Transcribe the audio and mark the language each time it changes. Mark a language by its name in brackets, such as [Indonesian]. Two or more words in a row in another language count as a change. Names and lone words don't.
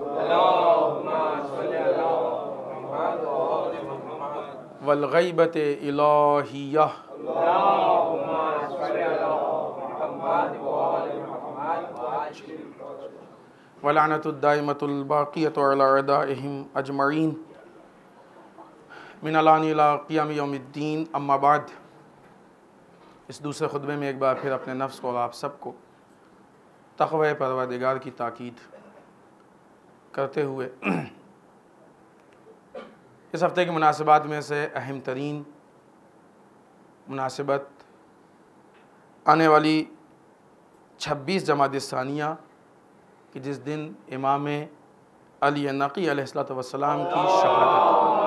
[Arabic] والغيبة الإلهية واللعنة الدائمة الباقية على أعدائهم أجمعين من الآن إلى قيام يوم الدين. أما بعد, [Urdu] اس دوسرے خطبے میں ایک بار پھر اپنے نفس کو اور آپ سب کو تقویٰ پروردگار کی تاکید کرتے ہوئے اس ہفتے کی مناسبات میں سے اہم ترین مناسبت آنے والی 26 جمادی ثانیہ کہ جس دن امام علی نقی [Arabic] علیہ الصلاة والسلام [Urdu] کی شہادت.